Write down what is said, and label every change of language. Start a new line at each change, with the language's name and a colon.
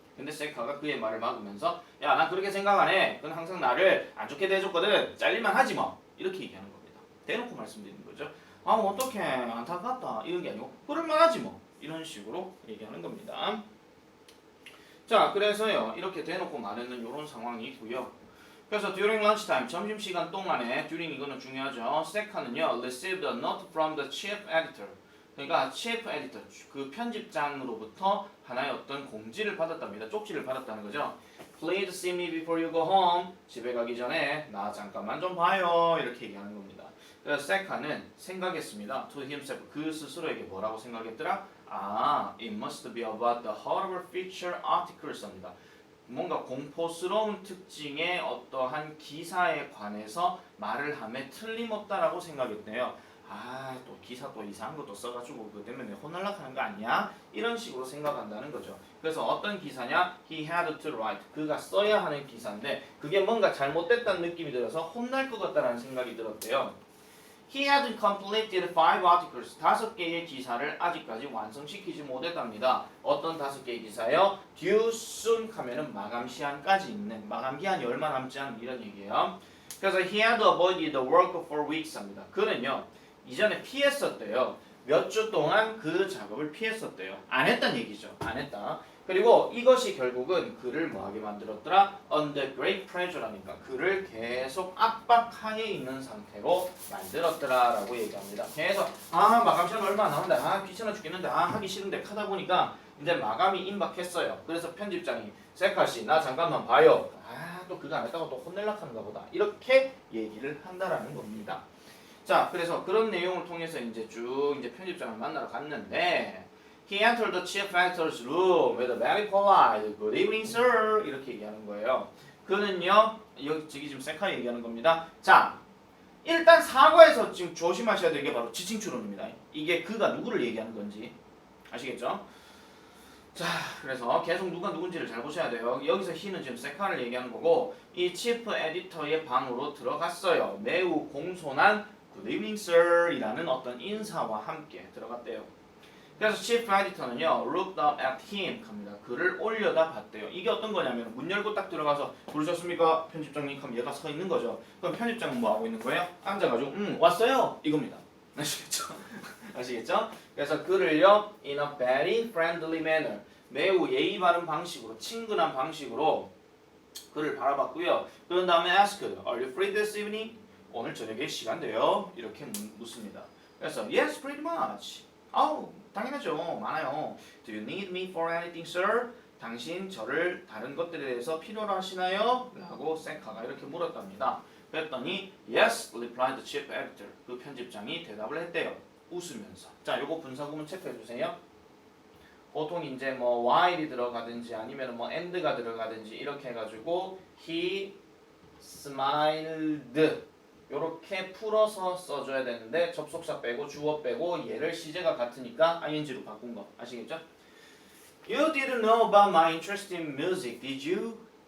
Korean: 근데 세카가 그의 말을 막으면서 야, 난 그렇게 생각 안 해. 그건 항상 나를 안 좋게 대해줬거든. 잘릴만 하지 뭐. 이렇게 얘기하는 겁니다. 대놓고 말씀드리는 거죠. 아 어떡해 안타깝다 이런 게 아니고 그럴만하지 뭐 이런 식으로 얘기하는 겁니다. 자 그래서요 이렇게 대놓고 말하는 이런 상황이 있고요. 그래서
English: during lunchtime
Korean: 점심시간 동안에 during 이거는 중요하죠.
English: 세카는요 received a note from the chief editor.
Korean: 그러니까 chief editor 그 편집장으로부터 하나의 어떤 공지를 받았답니다. 쪽지를 받았다는 거죠.
English: Please see me before you go home.
Korean: 집에 가기 전에 나 잠깐만 좀 봐요. 이렇게 얘기하는 겁니다. 그래서 세카는 생각했습니다.
English: To himself
Korean: 그 스스로에게 뭐라고 생각했더라?
English: it must be about the horrible feature articles
Korean: 합니다. 뭔가 공포스러운 특징의 어떠한 기사에 관해서 말을 하면 틀림없다라고 생각했대요. 또 기사 또 이상한 것도 써가지고 그 때문에 혼날락하는 거 아니야? 이런 식으로 생각한다는 거죠. 그래서 어떤 기사냐?
English: He had to write.
Korean: 그가 써야 하는 기사인데 그게 뭔가 잘못됐다는 느낌이 들어서 혼날 것 같다는 생각이 들었대요.
English: He hadn't completed 5 articles.
Korean: 5개의 기사를 아직까지 완성시키지 못했답니다. 어떤 5개의 기사요?
English: Due soon
Korean: 하면은 마감 시한까지 있는 마감 기한이 얼마 남지 않은 이런 얘기예요. 그래서
English: he had avoided the work for weeks
Korean: 합니다. 그는요 이전에 피했었대요. 몇 주 동안 그 작업을 피했었대요. 안 했단 얘기죠. 안 했다. 그리고 이것이 결국은 그를 뭐하게 만들었더라?
English: Under great pressure라니까
Korean: 그를 계속 압박하에 있는 상태로 만들었더라 라고 얘기합니다. 계속 마감 시간 얼마 안 남았는데 귀찮아 죽겠는데 하기 싫은데 하다 보니까 이제 마감이 임박했어요. 그래서 편집장이 세카씨 나 잠깐만 봐요. 또 그거 안 했다고 또 혼낼락 하는가 보다. 이렇게 얘기를 한다라는 겁니다. 자, 그래서 그런 내용을 통해서 이제 쭉 이제 편집장을 만나러 갔는데
English: He entered the chief editor's room with a very polite "Good evening, sir."
Korean: 이렇게 얘기하는 거예요. 그는요, 여기 지금 세카 얘기하는 겁니다. 자, 일단 사과에서 지금 조심하셔야 될 게 바로 지칭 추론입니다. 이게 그가 누구를 얘기하는 건지 아시겠죠? 자, 그래서 계속 누가 누군지를 잘 보셔야 돼요. 여기서 he는 지금 세카를 얘기하는 거고 이 chief editor의 방으로 들어갔어요. 매우 공손한 Good evening, sir 이라는 어떤 인사와 함께 들어갔대요. 그래서
English: chief editor는요, looked up at him
Korean: 합니다. 그를 올려다 봤대요. 이게 어떤 거냐면 문 열고 딱 들어가서 부르셨습니까? 편집장님 하면 얘가 서 있는 거죠. 그럼 편집장은 뭐 하고 있는 거예요? 앉아가지고 왔어요 이겁니다. 아시겠죠? 아시겠죠? 그래서 그를요
English: in a very friendly manner
Korean: 매우 예의 바른 방식으로 친근한 방식으로 그를 바라봤고요. 그런 다음에
English: asked, Are you free this evening?
Korean: 오늘 저녁에 시간 돼요? 이렇게 묻습니다.
English: 그래서 yes, pretty much.
Korean: 당연하죠. 많아요.
English: Do you need me for anything, sir?
Korean: 당신 저를 다른 것들에 대해서 필요로 하시나요? 라고 세카가 이렇게 물었답니다.
English: 그랬더니 yes, replied the chief editor.
Korean: 그 편집장이 대답을 했대요. 웃으면서. 자, 요거 분사구문 체크해 주세요. 보통 이제 뭐 while이 들어가든지 아니면 뭐 and가 들어가든지 이렇게 해가지고
English: he smiled
Korean: 요렇게 풀어서 써줘야 되는데 접속사 빼고 주어 빼고 얘를 시제가 같으니까 ing로 바꾼 거 아시겠죠?
English: You didn't know about my interest in music, did you?